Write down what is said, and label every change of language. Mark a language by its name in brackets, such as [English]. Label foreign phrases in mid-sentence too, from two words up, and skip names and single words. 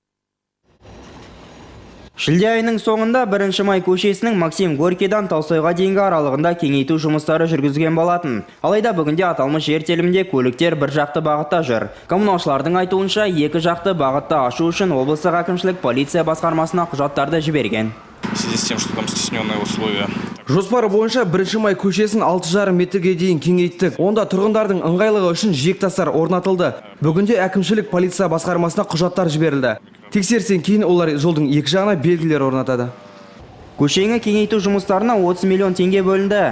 [Kazakh] Шілде айының соңында 1 май көшесінің Максим Горькийдан Таусойға дейінгі аралығында кеңейту жұмыстары жүргізген болатын. Алайда бүгінде аталмыш жер телімінде көліктер бір жақты бағытта жүр. Коммуналшылардың айтуынша, екі жақты бағытта ашу үшін облыстық әкімшілік полиция басқармасына құжаттарды жіберген. [Russian] В связи с тем, что там стесненные условия. [Kazakh] Жоспары бойынша 1 май көшесін 6,5 метрге дейін кеңейттік. Онда тұрғындардың ыңғайлығы үшін жиектастар орнатылды. Бүгінде әкімшілік полиция басқармасына құжаттар жіберілді. Тексерістен кейін олар жолдың екі жағына белгілер орнатады. Көшені кеңейту жұмыстарына 30 миллион теңге бөлінді.